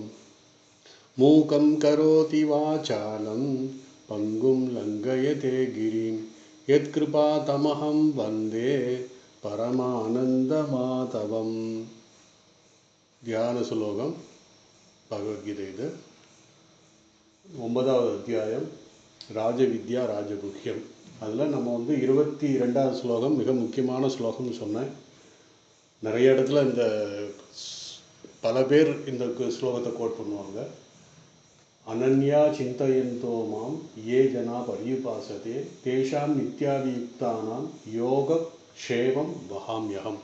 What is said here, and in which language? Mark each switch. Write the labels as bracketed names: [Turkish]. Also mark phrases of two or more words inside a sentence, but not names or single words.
[Sanskrit] मूकं करोति वाचालं पङ्गुं लङ्घयते गिरिं यत्कृपातमहं वन्दे परमानन्दमाधवं। ध्यान श्लोकम [Tamil] भगवद्गीதை 9வது அத்தியாயம் ராஜவித்யா ராஜகுஹ்யம். அதில் நம்ம 22வது ஸ்லோகம் மிக முக்கியமான ஸ்லோகம்னு சொன்னேன். நிறைய இடத்துல இந்த பல பேர் இந்த ஸ்லோகத்தை கோட் பண்ணுவாங்க. [Sanskrit] अनन्या चिन्तयन्तो मां ये जना पर्युपासते तेषां नित्याभियुक्तानां योग क्षेमं वहाम्यहम्.